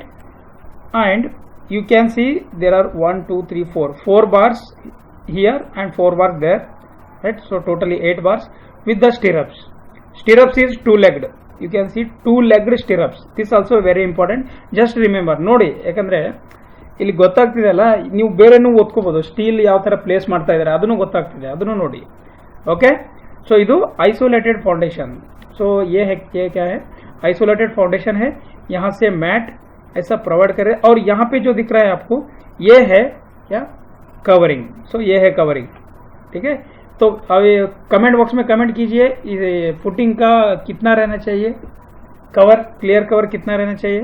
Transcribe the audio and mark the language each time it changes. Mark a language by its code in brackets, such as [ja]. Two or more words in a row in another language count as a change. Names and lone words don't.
[en] And you can see there are 4 bars here and 4 bars there, right? So totally 8 bars with the stirrups. Stirrups is 2-legged. You can see 2-legged stirrups. This also very important. Just remember, [kn] ನೋಡಿ, ಯಾಕಂದ್ರೆ ಇಲ್ಲಿ ಗೊತ್ತಾಗ್ತಿದೆಲ್ಲ, ನೀವು ಬೇರೆನೂ ಓದ್ಕೋಬಹುದು. ಸ್ಟೀಲ್ ಯಾವ ತರ ಪ್ಲೇಸ್ ಮಾಡ್ತಾ ಇದ್ದಾರೆ ಅದನ್ನು ಗೊತ್ತಾಗ್ತಿದೆ, ಅದನ್ನು ನೋಡಿ. [en] Okay, so ಇದು isolated foundation. [hi] सो ये है, ये क्या है, [en] isolated foundation [hi] है. यहाँ से मैट ऐसा प्रोवाइड करे और यहाँ पे जो दिख रहा है आपको, ये है क्या, कवरिंग. सो ये है कवरिंग. ठीक है, तो अब [en] comment box [hi] में कमेंट कीजिए फुटिंग का कितना रहना चाहिए, कवर, [en] clear cover [hi] कितना रहना चाहिए.